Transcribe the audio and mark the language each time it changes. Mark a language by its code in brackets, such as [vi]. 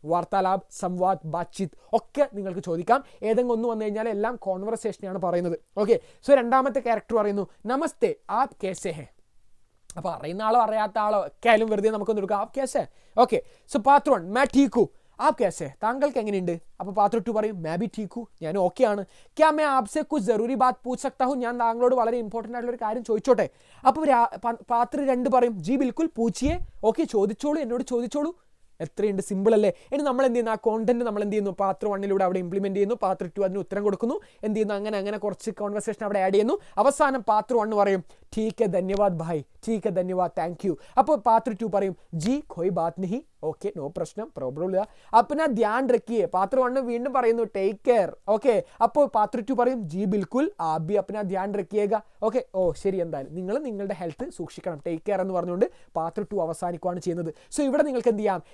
[ml] വാർത്താലാപ്, സംവാദ്, ബാത്ചിത്ത് ഒക്കെ നിങ്ങൾക്ക് ചോദിക്കാം. ഏതെങ്കിലും ഒന്ന് വന്നു കഴിഞ്ഞാൽ എല്ലാം കോൺവെർസേഷനാണ് പറയുന്നത്. ഓക്കെ, സോ രണ്ടാമത്തെ ക്യാരക്ടർ പറയുന്നു [hi] നമസ്തേ ആപ് കേസേ ഹെ. [ml] അപ്പോൾ അറിയുന്ന ആളോ അറിയാത്ത ആളോ ഒക്കെ ആയാലും വെറുതെ നമുക്കൊന്ന് എടുക്കാം. [hi] ആപ് കേസേ. [ml] ഓക്കെ, സോ പാർട്ട് 1 [hi] मैं ठीक हूँ, ആപ് കേസേ, [ml] താങ്കൾക്ക് എങ്ങനെയുണ്ട്? അപ്പോൾ പാർട്ട് 2 പറയും [hi] मैं भी ठीक हूँ, [ml] ഞാൻ ഓക്കെ ആണ്. [hi] क्या मैं आपसे कुछ ज़रूरी बात पूछ सकता हूँ, [ml] ഞാൻ താങ്കളോട് വളരെ ഇമ്പോർട്ടൻ്റ് ആയിട്ടുള്ള ഒരു കാര്യം ചോദിച്ചോട്ടെ? അപ്പോൾ പാർട്ട് 2 പറയും [hi] ജി ബിൽക്കുൽ പൂച്ചിയേ, [ml] ഓക്കെ ചോദിച്ചോളൂ, എന്നോട് ചോദിച്ചോളൂ. എത്രയുണ്ട്? സിമ്പിൾ അല്ലേ? ഇനി നമ്മൾ എന്ത് ചെയ്യുന്നു? ആ കോണ്ടന്റ് നമ്മൾ എന്ത് ചെയ്യുന്നു? പാർട്ട് 1 അവിടെ ഇംപ്ലിമെന്റ് ചെയ്യുന്നു. പാർട്ട് 2 അതിന് ഉത്തരം കൊടുക്കുന്നു. എന്ത് ചെയ്യുന്നു? അങ്ങനെ കുറച്ച് കോൺവെർസേഷൻ അവിടെ ആഡ് ചെയ്യുന്നു. അവസാനം പാർട്ട് 1 പറയും [hi] ठीक है धन्यवाद भाई, ठीक है धन्यवाद, [ml] താങ്ക് യു. അപ്പോൾ പാർട്ട് 2 പറയും [hi] ജി कोई बात नहीं, [ml] ഓക്കെ നോ പ്രശ്നം, പ്രോബ്ലം ഇല്ല, [hi] अपना ध्यान रखिए. [ml] പാർട്ട് 1 വീണ്ടും പറയുന്നു ടേക്ക് കെയർ. ഓക്കെ, അപ്പോൾ പാർട്ട് 2 പറയും [hi] ജി ബിൽക്കുൽ आप भी अपना ध्यान रखिएगा. [ml] ഓക്കെ, ഓ ശരി, എന്തായാലും നിങ്ങൾ നിങ്ങളുടെ ഹെൽത്ത് സൂക്ഷിക്കണം, ടേക്ക് കെയർ എന്ന് പറഞ്ഞുകൊണ്ട് പാർട്ട് 2 അവസാനിക്കുകയാണ് ചെയ്യുന്നത്. സോ ഇവിടെ നിങ്ങൾക്ക് എന്ത് ചെയ്യാം?